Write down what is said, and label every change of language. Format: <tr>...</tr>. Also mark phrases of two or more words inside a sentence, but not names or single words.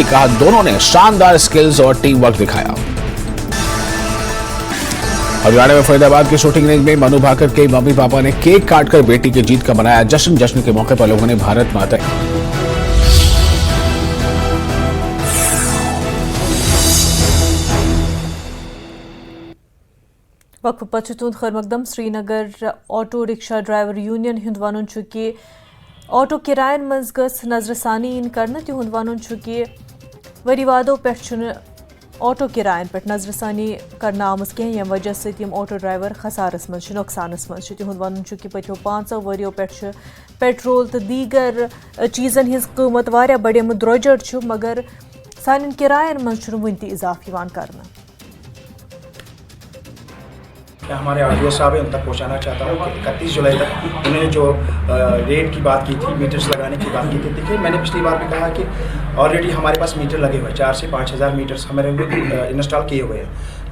<hi>कहा दोनों ने शानदार स्किल्स और टीम वर्क दिखाया। हरियाणा में फरीदाबाद के शूटिंग रेंज में मनु भाकर के मम्मी पापा ने केक काटकर बेटी की जीत का मनाया जश्न। जश्न के मौके पर लोगों ने भारत माता</hi> <ks>वक्फ पछ तुंद खैर मकदम श्रीनगर ऑटो रिक्शा ड्राइवर यूनियन हुंद वनुन छु कि ऑटो किरायन मज गस नजरसानी इन करना तिहुंद वनुन छु कि वरीवादो पेठ छुन ऑटो किरायन पेठ नजरसानी करना आमज कह यम वजह से तिम ऑटो ड्राइवर खसारस मज नुकसानस मज तिहुंद वनुन छु कि पछो 500 वरियो पेठ पेट्रोल तो दीगर चीजन हिज कीमत वारिया बड़ेमुत द्रोजर छु मगर सान किरायन मज छु वुन ति इजाफ यवान करना।</ks> <hi>हमारे आरटीओ साहब है उन तक पहुंचाना चाहता हूँ कि 31 जुलाई तक उन्होंने जो रेट की बात की थी, मीटर्स लगाने की बात की थी। देखिए मैंने पिछली बार भी कहा कि ऑलरेडी हमारे पास मीटर लगे हुए हैं, 4 से 5 हज़ार मीटर्स हमारे इंस्टॉल किए हुए हैं।</hi>